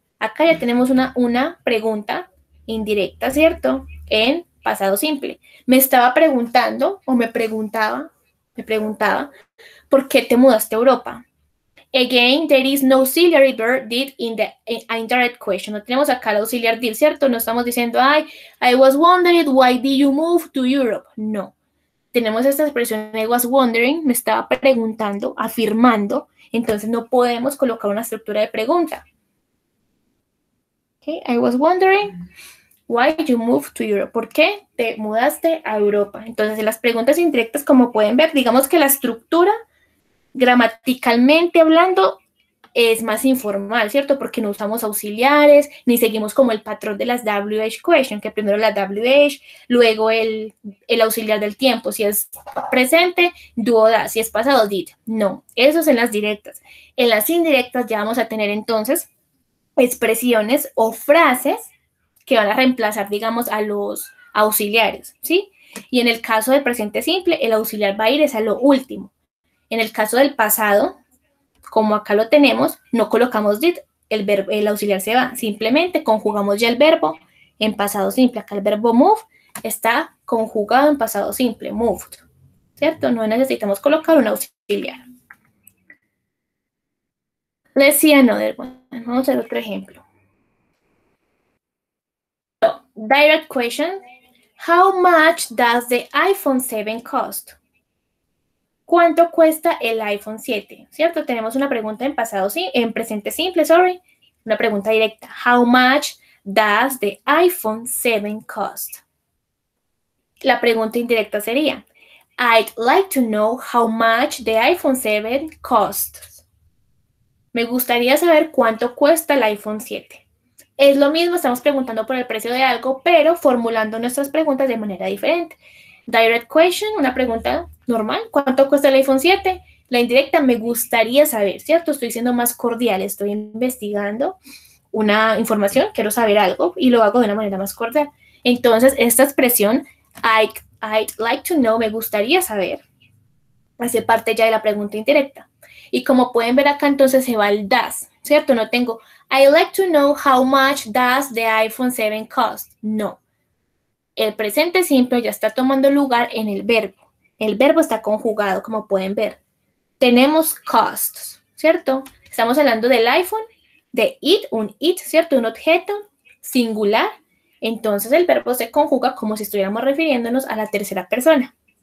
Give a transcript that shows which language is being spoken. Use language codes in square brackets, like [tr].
[es] Acá ya tenemos una pregunta indirecta, ¿cierto? En pasado simple. Me estaba preguntando, o me preguntaba, ¿por qué te mudaste a Europa? [en] Again, there is no auxiliary verb did in the indirect question. [es] No tenemos acá el auxiliar did, ¿cierto? No estamos diciendo, [en] I was wondering why did you move to Europe. [es] No. Tenemos esta expresión, [en] I was wondering, [es] me estaba preguntando, afirmando, entonces no podemos colocar una estructura de pregunta. [en] Okay, I was wondering why you moved to Europe. [es] ¿Por qué te mudaste a Europa? Entonces, en las preguntas indirectas, como pueden ver, digamos que la estructura, gramaticalmente hablando, es más informal, ¿cierto? Porque no usamos auxiliares, ni seguimos como el patrón de las WH question, que primero la WH, luego el auxiliar del tiempo. Si es presente, do o da. Si es pasado, did. No, eso es en las directas. En las indirectas ya vamos a tener entonces expresiones o frases que van a reemplazar, digamos, a los auxiliares, ¿sí? Y en el caso del presente simple, el auxiliar va a ir es a lo último. En el caso del pasado, como acá lo tenemos, no colocamos did, el auxiliar se va. Simplemente conjugamos ya el verbo en pasado simple. Acá el verbo move está conjugado en pasado simple, moved, ¿cierto? No necesitamos colocar un auxiliar. auxiliar. [en] Let's see another one. [es] Vamos a ver otro ejemplo. [en] So, direct question. How much does the iPhone 7 cost? [es] ¿Cuánto cuesta el iPhone 7? ¿Cierto? Tenemos una pregunta en pasado, sí, en presente simple, sorry. Una pregunta directa. [en] How much does the iPhone 7 cost? [es] La pregunta indirecta sería, [en] I'd like to know how much the iPhone 7 costs. [es] Me gustaría saber cuánto cuesta el iPhone 7. Es lo mismo, estamos preguntando por el precio de algo, pero formulando nuestras preguntas de manera diferente. [en] Direct question, [es] una pregunta normal. ¿Cuánto cuesta el iPhone 7? La indirecta, me gustaría saber, ¿cierto? Estoy siendo más cordial, estoy investigando una información, quiero saber algo y lo hago de una manera más cordial. Entonces, esta expresión, [en] I'd like to know, [es] me gustaría saber, hace parte ya de la pregunta indirecta. Y como pueden ver acá, entonces se va el does, ¿cierto? No tengo, [en] I'd like to know how much does the iPhone 7 cost. [es] No. El presente simple ya está tomando lugar en el verbo. El verbo está conjugado, como pueden ver. Tenemos costs, ¿cierto? Estamos hablando del iPhone, de it, un it, ¿cierto? Un objeto singular. Entonces el verbo se conjuga como si estuviéramos refiriéndonos a la tercera persona.